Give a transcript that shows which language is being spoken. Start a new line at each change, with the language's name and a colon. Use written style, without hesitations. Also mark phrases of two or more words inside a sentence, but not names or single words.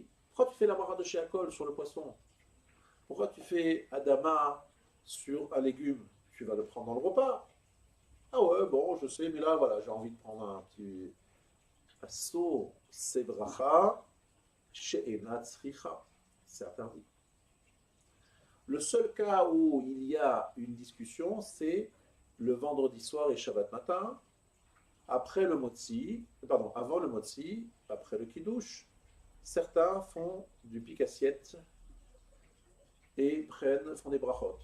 French: Pourquoi tu fais la bracha de Sheakol sur le poisson? Pourquoi tu fais Adama sur un légume? Tu vas le prendre dans le repas. Ah ouais, bon, je sais, mais là, voilà, j'ai envie de prendre un petit assaut, c'est
Hebrew: ברכה שאינה צריכה.
French: C'est interdit. Le seul cas où il y a une discussion, c'est le vendredi soir et Shabbat matin, après le motzi, pardon, avant le motzi, après le kiddush. Certains font du pique-assiette et font des brachot.